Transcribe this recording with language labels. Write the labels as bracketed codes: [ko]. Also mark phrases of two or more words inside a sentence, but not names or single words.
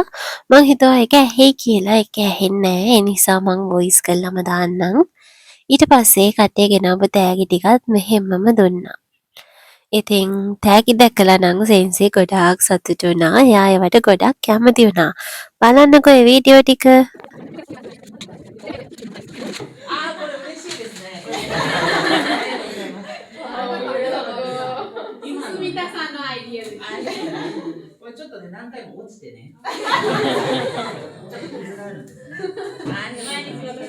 [si] මං හිතුවා ඒක ඇහෙයි කියලා. ඒක ඇහෙන්නේ නැහැ. ඒ නිසා මං වොයිස් කරලම දාන්නම්. ඊට පස්සේ කට්ටිය ගෙනාවු තෑගි ටිකත් මෙහෙම්මම දුන්නා. ඉතින් තෑගි දැකලා නම් සෙන්සි ගොඩාක් සතුටු වුණා. එයා ඒවට ගොඩක් කැමති වුණා. බලන්නකෝ මේ වීඩියෝ ටික. [ja] これちょっとね何回も落ちてね。ちょっと水があるんですね。ありがとうございます。